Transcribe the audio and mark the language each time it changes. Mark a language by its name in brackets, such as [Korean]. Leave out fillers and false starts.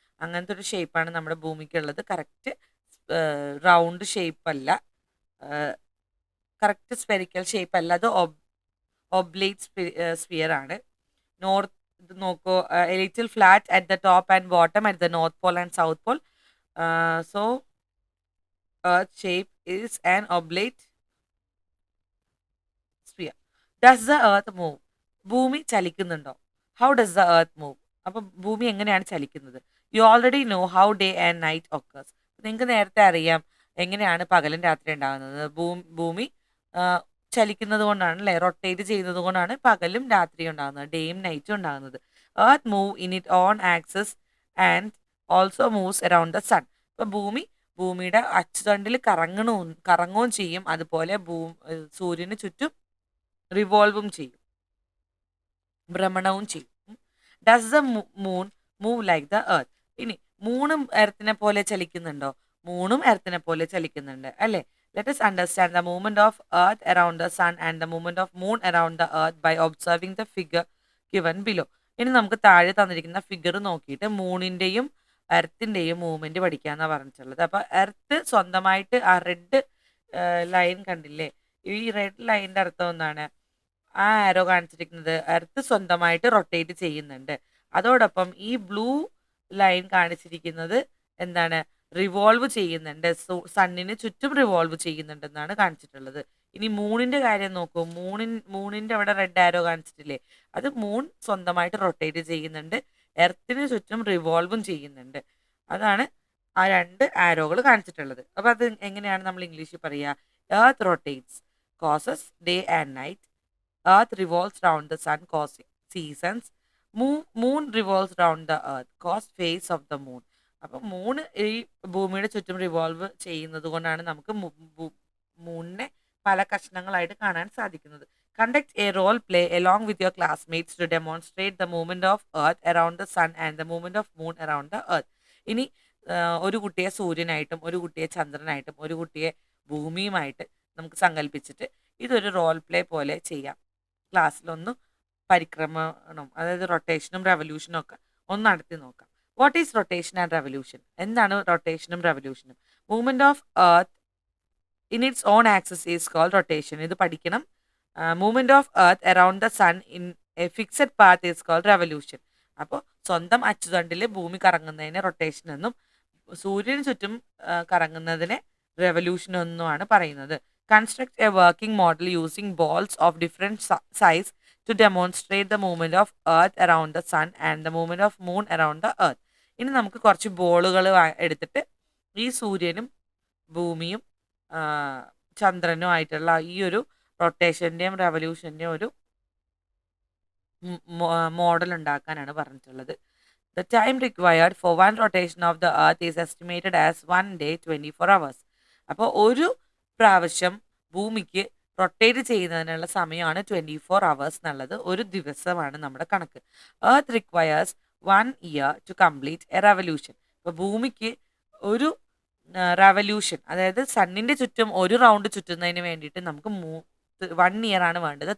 [Malayalam] അങ്ങനത്തെ ഒരു ഷേപ്പാണ് നമ്മുടെ ഭൂമിക്കുള്ളത്. കറക്റ്റ് റൗണ്ട് ഷേപ്പ് അല്ല, കറക്റ്റ് സ്പെറിക്കൽ ഷേപ്പ് അല്ല, അത് ഒബ്ലേറ്റ് സ്ഫിയർ ആണ്. [English] north [Malayalam] ഇത് നോക്കൂ, [English] Little flat at the top and bottom at the north pole and south pole. So earth shape is an oblate sphere. Does the earth move? [Malayalam] ഭൂമി ചലിക്കുന്നുണ്ടോ? [English] How does the earth move? [Malayalam] അപ്പം ഭൂമി എങ്ങനെയാണ് ചലിക്കുന്നത്? [English] You already know how day and night occurs. [Malayalam] നിങ്ങൾക്ക് നേരത്തെ അറിയാം എങ്ങനെയാണ് പകലും രാത്രി ഉണ്ടാകുന്നത്. ഭൂമി ചലിക്കുന്നത് കൊണ്ടാണ്, അല്ലെ? റൊട്ടേറ്റ് ചെയ്യുന്നത് കൊണ്ടാണ് പകലും രാത്രിയും ഉണ്ടാകുന്നത്, ഡേയും നൈറ്റും ഉണ്ടാകുന്നത്. [English] Earth move in it on axis and also moves around the sun. [Malayalam] ഇപ്പൊ ഭൂമിയുടെ അച്ചുതണ്ടിൽ കറങ്ങുകയും ചെയ്യും, അതുപോലെ സൂര്യന് ചുറ്റും റിവോൾവും ചെയ്യും, ഭ്രമണവും ചെയ്യും. [English] Does the moon move like the earth? [Malayalam] ഇനി മൂണും എർത്തിനെ പോലെ ചലിക്കുന്നുണ്ടോ? മൂണും എർത്തിനെ പോലെ ചലിക്കുന്നുണ്ട്, അല്ലേ? [English] Let us understand the movement of earth around the sun and the movement of moon around the earth by observing the figure given below. [Malayalam] ഇനി നമുക്ക് താഴെ തന്നിരിക്കുന്ന figure നോക്കിയിട്ട് മൂണിന്റെയും എർത്തിന്റെയും movement പഠിക്കാന്നാണ് പറഞ്ഞിട്ടുള്ളത്. അപ്പൊ എർത്ത് സ്വന്തമായിട്ട് ആ റെഡ് ലൈൻ കണ്ടില്ലേ? ഈ റെഡ് ലൈനിന്റെ അർത്ഥം എന്താണ്? ആ ആരോ കാണിച്ചിരിക്കുന്നത് എർത്ത് സ്വന്തമായിട്ട് റൊട്ടേറ്റ് ചെയ്യുന്നുണ്ട്. അതോടൊപ്പം ഈ ബ്ലൂ ലൈൻ കാണിച്ചിരിക്കുന്നത് എന്താണ്? റിവോൾവ് ചെയ്യുന്നുണ്ട്, സണ്ണിന് ചുറ്റും റിവോൾവ് ചെയ്യുന്നുണ്ടെന്നാണ് കാണിച്ചിട്ടുള്ളത്. ഇനി മൂണിന്റെ കാര്യം നോക്കൂ. മൂണിന്റെ അവിടെ റെഡ് ആരോ കാണിച്ചിട്ടില്ലേ? അത് മൂൺ സ്വന്തമായിട്ട് റൊട്ടേറ്റ് ചെയ്യുന്നുണ്ട്, എർത്തിന് ചുറ്റും റിവോൾവും ചെയ്യുന്നുണ്ട്. അതാണ് ആ 2 ആരോകൾ കാണിച്ചിട്ടുള്ളത്. അപ്പൊ അത് എങ്ങനെയാണ് നമ്മൾ ഇംഗ്ലീഷിൽ പറയുക? [English] Earth rotates, causes day and night. Earth revolves round the sun, cause seasons. Moon revolves round the earth, cause phase of the moon. [Malayalam] അപ്പൊ മൂണ് ഈ ഭൂമിയുടെ ചുറ്റും റിവോൾവ് ചെയ്യുന്നത് കൊണ്ടാണ് നമുക്ക് മൂണിനെ പല കഷ്ണങ്ങളായിട്ട് കാണാൻ സാധിക്കുന്നത്. [English] Conduct a role play along with your classmates to demonstrate the movement of earth around the sun and the movement of moon around the earth. [Malayalam] ഇനി ഒരു കുട്ടിയെ സൂര്യനായിട്ടും ഒരു കുട്ടിയെ ചന്ദ്രനായിട്ടും ഒരു കുട്ടിയെ ഭൂമിയുമായിട്ട് നമുക്ക് സങ്കല്പിച്ചിട്ട് ഇതൊരു റോൾ പ്ലേ പോലെ ചെയ്യാം. ക്ലാസ്സിലൊന്ന് പരിക്രമണം, അതായത് റൊട്ടേഷനും റെവല്യൂഷനും ഒക്കെ ഒന്ന് നടത്തി നോക്കാം. [English] What is rotation and revolution? [Malayalam] എന്താണ് റൊട്ടേഷനും റെവല്യൂഷനും? [English] Movement of earth in its own axis is called rotation. [Malayalam] ഇത് പഠിക്കണം. [English] Movement of earth around the sun in a fixed path is called revolution. [Malayalam] അപ്പോൾ സ്വന്തം അച്ചുതണ്ടിൽ ഭൂമി കറങ്ങുന്നതിനെ റൊട്ടേഷൻ എന്നും സൂര്യന് ചുറ്റും കറങ്ങുന്നതിനെ റെവല്യൂഷൻ എന്നുമാണ് പറയുന്നത്. [English] Construct a working model using balls of different size to demonstrate the movement of Earth around the Sun and the movement of Moon around the Earth. [Malayalam] ഇനി നമുക്ക് കുറച്ച് ബോളുകൾ എടുത്തിട്ട് ഈ സൂര്യനും ഭൂമിയും ആ, ചന്ദ്രനും ആയിട്ടുള്ള ഈ ഒരു റൊട്ടേഷൻ്റെയും റെവല്യൂഷൻ്റെയും ഒരു മോഡൽ ഉണ്ടാക്കാനാണ് പറഞ്ഞിട്ടുള്ളത്. [English] The time required for one rotation of the earth is estimated as 1 day 24 hours. [Malayalam] അപ്പോൾ ഒരു പ്രാവശ്യം ഭൂമിക്ക് റൊട്ടേറ്റ് ചെയ്യുന്നതിനുള്ള സമയമാണ് 24 അവേഴ്സ് എന്നുള്ളത്. ഒരു ദിവസമാണ് നമ്മുടെ കണക്ക്. [English] Earth requires 1 year to complete a revolution. [Malayalam] അപ്പോൾ ഭൂമിക്ക് ഒരു റെവല്യൂഷൻ, അതായത് സണ്ണിൻ്റെ ചുറ്റും ഒരു റൗണ്ട് ചുറ്റുന്നതിന് വേണ്ടിയിട്ട് നമുക്ക് 1 year ആണ് വേണ്ടത്.